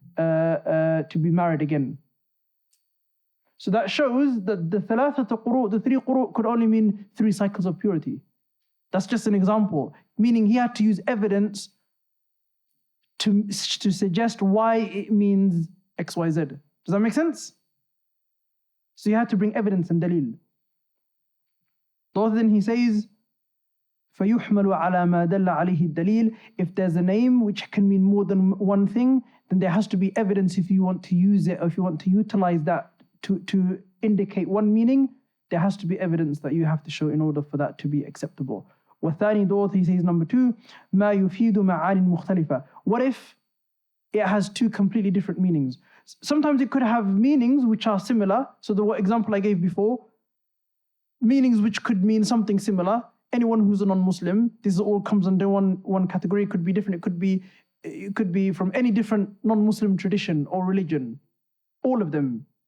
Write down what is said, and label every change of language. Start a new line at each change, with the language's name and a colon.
English: be married again. So that shows that the three quru could only mean 3 cycles of purity. That's just an example, meaning he had to use evidence to suggest why it means X, Y, Z. Does that make sense? So you had to bring evidence and dalil. Then he says,
Arabic: فَيُحْمَلُ عَلَى مَا دَلَّ عَلَيْهِ الدَّلِيلِ.
English: If there's a name which can mean more than one thing, then there has to be evidence if you want to use it, or if you want to utilize that to indicate one meaning, there has to be evidence that you have to show in order for that to be acceptable.
Arabic: وَالثَّانِي,
English: he says, number 2,
Arabic: مَا يُفِيدُ مَعَانٍ مُخْتَلِفَةٍ.
English: What if it has 2 completely different meanings? Sometimes it could have meanings which are similar. So the example I gave before, meanings which could mean something similar. Anyone who's a non-Muslim, this all comes under one category. It could be different. It could be from any different non-Muslim tradition or religion. All of them.